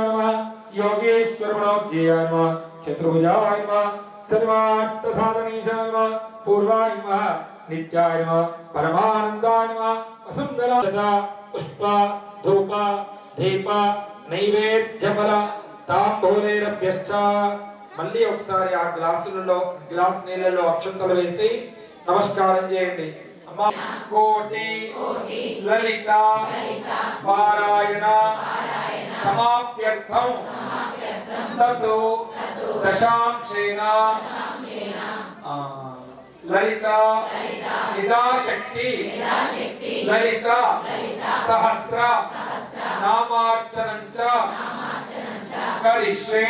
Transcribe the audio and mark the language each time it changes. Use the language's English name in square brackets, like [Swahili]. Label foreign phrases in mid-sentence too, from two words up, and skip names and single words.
[Sanskrit] नमः, योगेश्वरमनोज्ञेयाय नमः, चतुर्भुजाय नमः, सर्वार्थसाधनीशाय नमः, पूर्वाय नमः, नित्याय नमः, परमानन्दाय नमः, वसुन्धरा पुष्प धूप दीप नैवेद्यफल तांबूलेरभ्यश्च [Telugu] మళ్ళీ ఒకసారి ఆ గ్లాస్ నీళ్ళలో అక్షంతలు వేసి నమస్కారం చేయండి. [Sanskrit] అమ్మా కోటి లలిత పారాయణ సమాప్యర్థం తతో దశాంశేన లలిత యథాశక్తి లలిత సహస్ర నామార్చనం చ కరిష్యే.